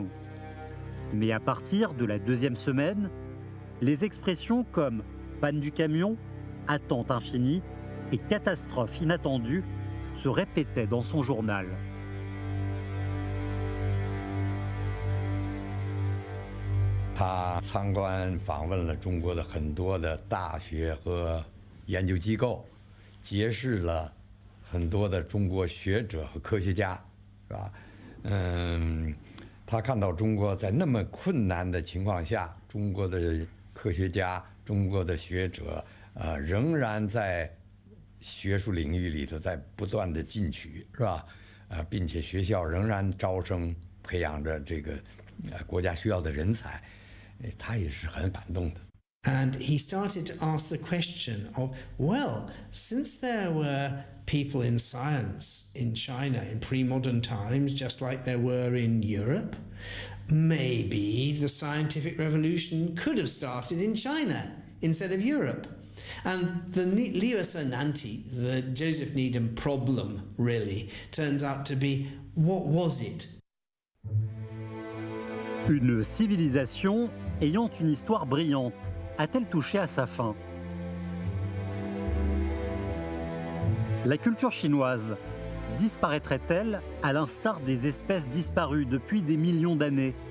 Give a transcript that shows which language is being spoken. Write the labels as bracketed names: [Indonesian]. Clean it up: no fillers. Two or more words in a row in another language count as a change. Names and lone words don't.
[French] Mais à partir de la 2e semaine, les expressions comme panne du camion, attente infinie et catastrophe inattendue se répétaient dans son journal. [Chinese] Il 参观访问了中国的很多的大学和研究机构，结识了很多的中国学者和科学家，是吧？他看到中国在那么困难的情况下，中国的科学家、中国的学者，仍然在学术领域里头在不断的进取，是吧？并且学校仍然招生，培养着这个国家需要的人才，他也是很感动的。 [English] And he started to ask the question of, well, since there were people in science in China in pre-modern times, just like there were in Europe, maybe the scientific revolution could have started in China instead of Europe. And the Lewis and Nanti, the Joseph Needham problem, really, turns out to be, what was it? [French] Une civilisation ayant une histoire brillante a-t-elle touché à sa fin? La culture chinoise disparaîtrait-elle à l'instar des espèces disparues depuis des millions d'années?